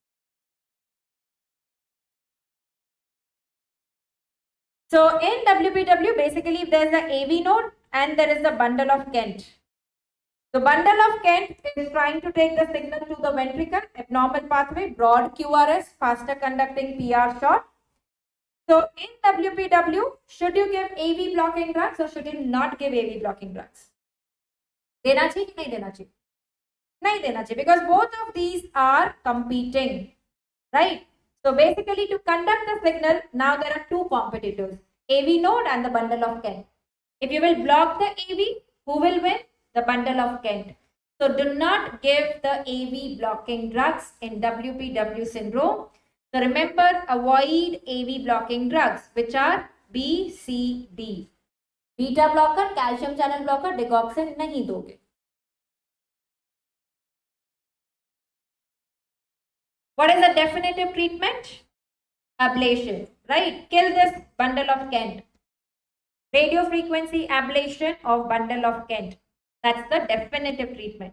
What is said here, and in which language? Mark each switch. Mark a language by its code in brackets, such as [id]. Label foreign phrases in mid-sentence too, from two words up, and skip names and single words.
[en] So in WPW, basically if there is an AV node and there is a bundle of Kent. The bundle of Kent is trying to take the signal to the ventricle, abnormal pathway, broad QRS, faster conducting PR short. So in WPW, should you give AV blocking drugs or should you not give AV blocking drugs? [hi] देना चाहिए कि नहीं देना चाहिए? नहीं देना चाहिए, [en] because both of these are competing, right? So basically to conduct the signal, now there are 2 competitors, AV node and the bundle of Kent. If you will block the AV, who will win? The bundle of Kent. So do not give the AV blocking drugs in WPW syndrome. So remember, avoid AV blocking drugs, which are B, C, D. Beta blocker, calcium channel blocker, [hi] digoxin नहीं दोगे. [en] What is the definitive treatment? Ablation, right? Kill this bundle of Kent. Radio frequency ablation of bundle of Kent. That's the definitive treatment.